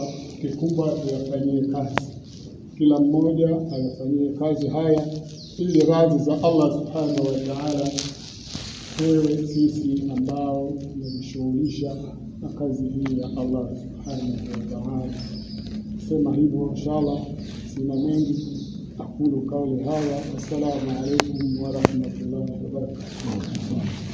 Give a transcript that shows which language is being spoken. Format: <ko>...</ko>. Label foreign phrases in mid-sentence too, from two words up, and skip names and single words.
<sw>Kikubwa tuyafanyie kazi, kila mmoja ayafanyie kazi haya ili radhi za Allah</sw> <ar>سبحانه وتعالى</ar> <sw>tuwe sisi ambao tunajishughulisha na kazi hii ya Allah</sw> <ar>سبحانه وتعالى.</ar> <sw>Sema hivyo inshallah, sina mengi.</sw> <ar>أقول قولي هذا. السلام عليكم ورحمة الله وبركاته.</ar>